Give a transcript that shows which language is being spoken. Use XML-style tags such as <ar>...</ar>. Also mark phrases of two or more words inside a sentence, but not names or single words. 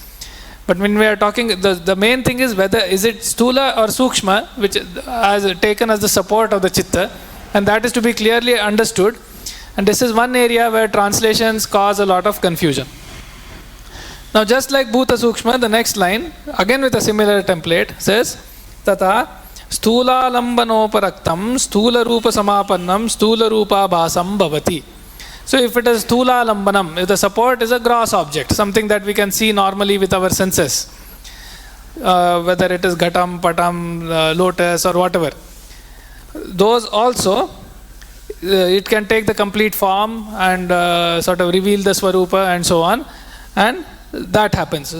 <en>But when we are talking, the main thing is whether is it Sthula or Sukshma, which is taken as the support of the Chitta, and that is to be clearly understood. And this is one area where translations cause a lot of confusion. Now just like</en> <sa>भूत सूक्ष्म,</sa> <en>the next line, again with a similar template, says</en> <sa>ततः स्थूल लम्बनोपरक्तं स्थूल रूप समापन्नं स्थूल रूप भासं भवति.</sa> <en>So if it is</en> <sa>स्थूल लम्बनम्,</sa> <en>if the support is a gross object, something that we can see normally with our senses, whether it is</en> <sa>घटम्, पटम्,</sa> <en>Lotus or whatever, those also, it can take the complete form and sort of reveal the Swarupa and so on, and that happens.</en>